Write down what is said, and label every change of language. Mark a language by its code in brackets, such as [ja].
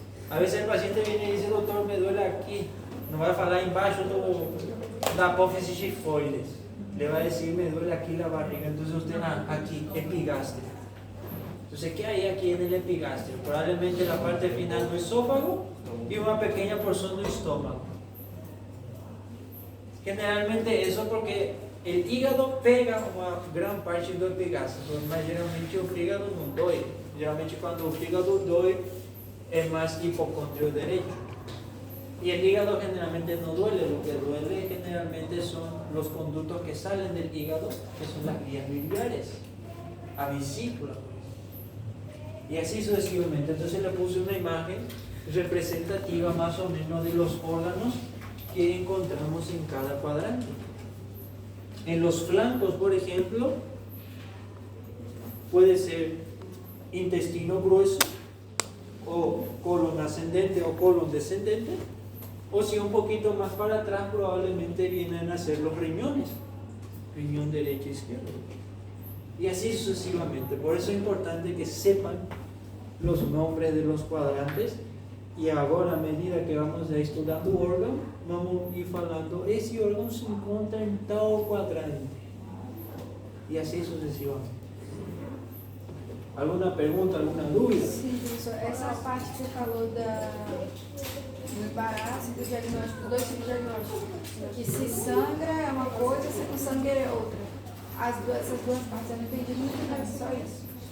[es] A veces el paciente viene y dice, doctor, me duele aquí. No va a [pt] falar embaixo da apófisis gifoides. [es] Le va a decir, me duele aquí la barriga. Entonces usted, aquí, epigastrio. Entonces, ¿qué hay aquí en el epigastrio? Probablemente la parte final del esófago y una pequeña porción del estómago. Generalmente eso porque el hígado pega [pt] uma gran parte do epigastrio, mas geralmente o fígado não dói. [es] Geralmente cuando el hígado dói es más hipocondrio derecho. Y el hígado generalmente no duele, lo que duele generalmente son los conductos que salen del hígado, que son las vías biliares, a vesícula. Y así sucesivamente. Entonces le puse una imagen representativa más o menos de los órganos que encontramos en cada cuadrante. En los flancos, por ejemplo, puede ser intestino grueso, o colon ascendente o colon descendente, o si un poquito más para atrás probablemente vienen a ser los riñones, riñón derecho e izquierdo, y así sucesivamente. Por eso es importante que sepan los nombres de los cuadrantes, y ahora a medida que vamos a estudiar un órgano, vamos a ir falando, ese órgano se encuentra en tal cuadrante, y así sucesivamente. [pt] Alguma pergunta, alguma dúvida? Sim, professor. Essa parte que você falou do embaraço e do diagnóstico, dois tipos de diagnóstico. Que se sangra é uma coisa, se não sangra é outra. Essas duas partes eu não entendi muito, mas só isso.